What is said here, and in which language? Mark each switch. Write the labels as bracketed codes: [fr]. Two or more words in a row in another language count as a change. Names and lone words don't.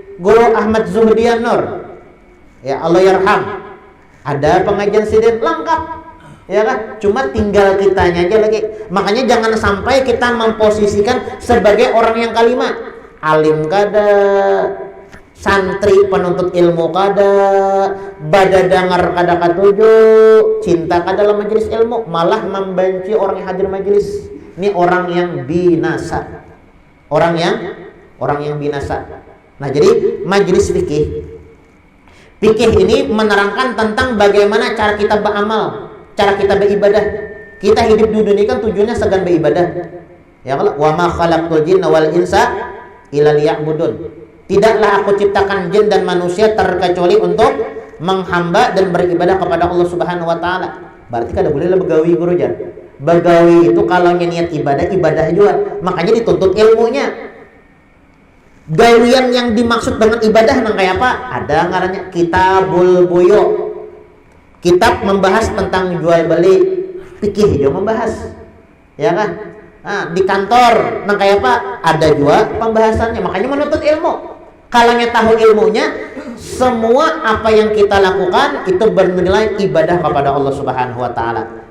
[id] Guru Ahmad Zuhdian Nur, ya [ar] الله يرحم, [id] ada pengajian sidin lengkap, ya kan? Cuma tinggal kitanya aja lagi. [bjn] Makanya jangan sampai kita memposisikan sebagai orang yang kalimat alim kada, santri penuntut ilmu kada, bada dengar kada katuju, cinta kada dalam majelis ilmu, malah membenci orang yang hadir majelis. Ini orang yang binasa, orang yang binasa. [id] Nah, jadi majelis fikih ini menerangkan tentang bagaimana cara kita beramal, cara kita beribadah. Kita hidup di dunia kan tujuannya segan beribadah. [ar] Ya Allah, وما خلقت الجن والإنس إلا ليعبدون. [id] Tidaklah aku ciptakan jin dan manusia terkecuali untuk menghamba dan beribadah kepada Allah [ar] سبحانه وتعالى. [bjn] Berarti kada boleh lah begawi guru jan. Begawi itu kalau niat ibadah juga. Makanya dituntut ilmunya. Gawian yang dimaksud dengan ibadah nang kayak apa? Ada ngarannya Kitabul Buyu. [id] Kitab membahas tentang jual beli, fikih juga membahas. Ya kan? [bjn] Nah, di kantor nang kayak apa? Ada juga pembahasannya. [id] Makanya menuntut ilmu. Kalau tahu ilmunya, semua apa yang kita lakukan itu bernilai ibadah kepada Allah [ar] سبحانه وتعالى.